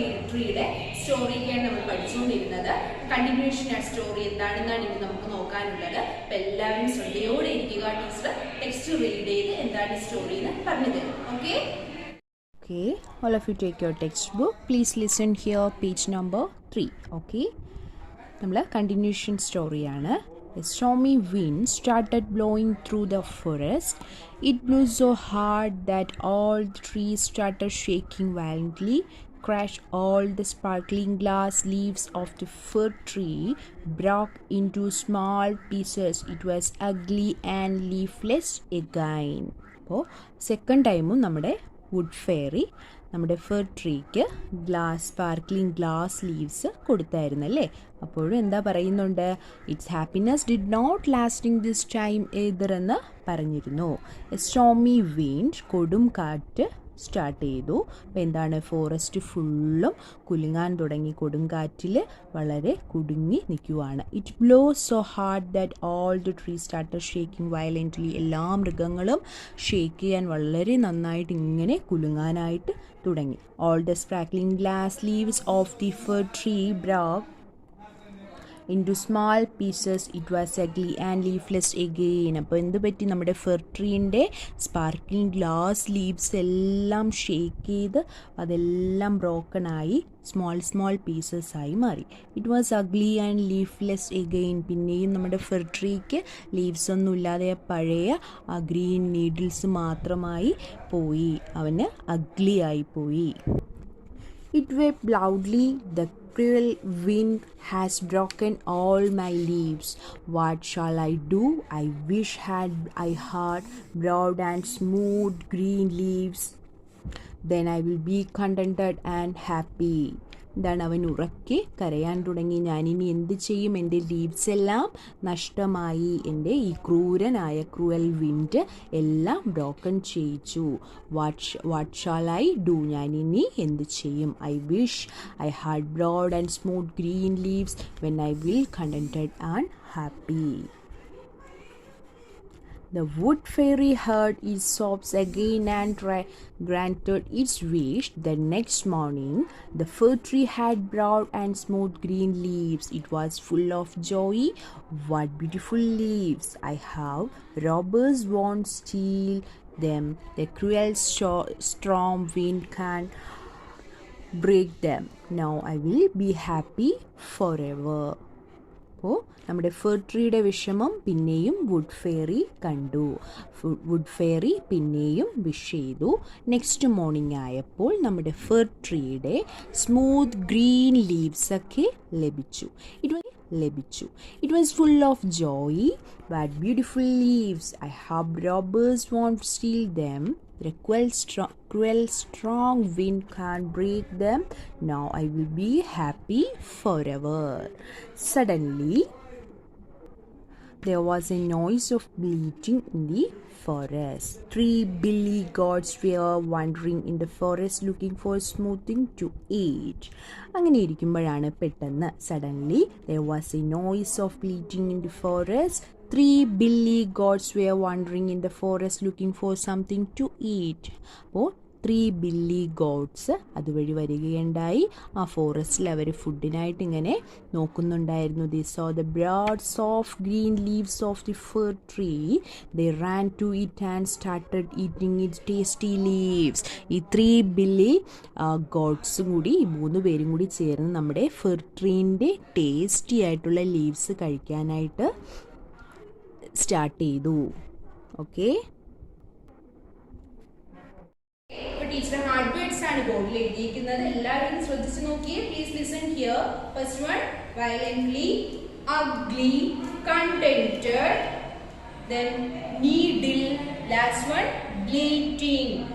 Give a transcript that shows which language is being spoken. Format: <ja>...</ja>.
<ml>ട്രീയുടെ സ്റ്റോറിയൊക്കെയാണ് നമ്മൾ പഠിച്ചുകൊണ്ടിരുന്നത്. കണ്ടിന്യൂഷൻ ആ സ്റ്റോറി എന്താണെന്നാണ് ഇനി നമുക്ക് നോക്കാനുള്ളത്. അപ്പൊ എല്ലാവരും ശ്രദ്ധയോടെ ഇരിക്കുക. ടീച്ചർ ടെക്സ്റ്റ് റീഡ് ചെയ്ത് എന്താണ് സ്റ്റോറി എന്ന് പറഞ്ഞു തരും. Okay?</ml> <en>Okay, all of you take your textbook. Please listen here, page number 3. Okay,</en> <ml>നമ്മളെ continuation story ആണ്.</ml> <en>A stormy wind started blowing through the forest. It blew so hard that all the trees started shaking violently. Crashed all the sparkling glass leaves of the fir tree broke into small pieces. It was ugly and leafless again.</en> <ml>അപ്പോൾ second ടൈമും നമ്മുടെ would fairy നമ്മുടെ ഫെർ ട്രീക്ക് sparkling glass leaves കൊടുത്തായിരുന്നു അല്ലേ. അപ്പോഴും എന്താ പറയുന്നുണ്ട്?</ml> <en>it's happiness did not lasting this time either</en> <ml>എന്ന് പറഞ്ഞിരുന്നു. സ്റ്റോമി വിൻഡ്, കൊടും കാറ്റ് സ്റ്റാർട്ട് ചെയ്തു. അപ്പോൾ എന്താണ്? ഫോറസ്റ്റ് ഫുള്ളും കുലുങ്ങാൻ തുടങ്ങി. കൊടുങ്കാറ്റിൽ വളരെ കുടുങ്ങി നിൽക്കുവാണ്.</ml> <en>It blow so hard that all the tree started shaking violently.</en> <ml>എല്ലാ മൃഗങ്ങളും ഷേക്ക് ചെയ്യാൻ വളരെ നന്നായിട്ട് ഇങ്ങനെ കുലുങ്ങാനായിട്ട് തുടങ്ങി.</ml> <en>All the sparkling glass leaves of the fir tree broke into small pieces. It was ugly and leafless again.</en> <ml>അപ്പോൾ എന്ത് പറ്റി? നമ്മുടെ ഫെർ ട്രീൻ്റെ സ്പാർക്ലിംഗ് ഗ്ലാസ് ലീവ്സ് എല്ലാം ഷേക്ക് ചെയ്ത് അതെല്ലാം ബ്രോക്കൺ ആയി സ്മോൾ പീസസ് ആയി മാറി.</ml> <en>It was ugly and leafless again.</en> <ml>പിന്നെയും നമ്മുടെ ഫെർ ട്രീക്ക് ലീവ്സ് ഒന്നും ഇല്ലാതെ പഴയ ആ ഗ്രീൻ നീഡിൽസ് മാത്രമായി പോയി. അവന് അഗ്ലി ആയി പോയി.</ml> <en>It wept loudly, the cruel wind has broken all my leaves. What shall I do? I wish I had broad and smooth green leaves. Then I will be contented and happy.</en> <ml>ഇതാണ് അവൻ ഉറക്കെ കരയാൻ തുടങ്ങി. ഞാനിനി എന്ത് ചെയ്യും? എൻ്റെ leaves എല്ലാം നഷ്ടമായി. എൻ്റെ ഈ ക്രൂവൽ വിൻഡ് എല്ലാം ബ്രോക്കൺ ചെയ്യിച്ചു.</ml> <en>What shall I do?</en> <ml>ഞാനിനി എന്ത് ചെയ്യും?</ml> <en>I wish I had broad and smooth green leaves when I will contented and happy. The wood fairy heard its sobs again and granted its wish. The next morning, the fir tree had broad and smooth green leaves. It was full of joy. What beautiful leaves I have! Robbers won't steal them. The cruel storm wind can't break them. Now I will be happy forever.</en> <ml>അപ്പോൾ നമ്മുടെ ഫെർ ട്രീയുടെ വിഷമം പിന്നെയും would fairy കണ്ടു. Would fairy പിന്നെയും wish ചെയ്തു. Next morning ആയപ്പോൾ നമ്മുടെ ഫെർ ട്രീയുടെ സ്മൂത്ത് ഗ്രീൻ ലീവ്സ് ഒക്കെ ലഭിച്ചു.</ml> <en>It was full of joy. But beautiful leaves I hope robbers won't steal them. The cruel strong wind can't break them. Now I will be happy forever. Suddenly there was a noise of bleating in the forest. 3 billy goats were wandering in the forest looking for something to eat.</en> <ml>അങ്ങനെ ഇരിക്കുമ്പോഴാണ് പെട്ടെന്ന്</ml> <en>suddenly there was a noise of bleating in the forest. 3 billy goats were wandering in the forest looking for something to eat.</en> <ml>അപ്പോൾ 3 billy goats അതുവഴി വരികയുണ്ടായി. ആ ഫോറസ്റ്റിൽ അവർ ഫുഡിനായിട്ട് ഇങ്ങനെ നോക്കുന്നുണ്ടായിരുന്നു.</ml> <en>They saw the broad soft green leaves of the fir tree. They ran to it and started eating its tasty leaves.</en> <ml>ഈ 3 billy goats കൂടി, ഈ 3 പേരും കൂടി ചേർന്ന് നമ്മുടെ ഫെർ ട്രീൻ്റെ ടേസ്റ്റി ആയിട്ടുള്ള ലീവ്സ് കഴിക്കാനായിട്ട് സ്റ്റാർട്ട് ചെയ്തു. ഓക്കെ, ടീച്ചർ ഹാർഡ് വേർഡ്സ് ആണ് ബോർഡിൽ എഴുതിയിരിക്കുന്നത്. എല്ലാവരും ശ്രദ്ധിച്ചു നോക്കിയേ.</ml> <en>Please listen here. First one violently, ugly, contented, then needle, last one bleating.</en>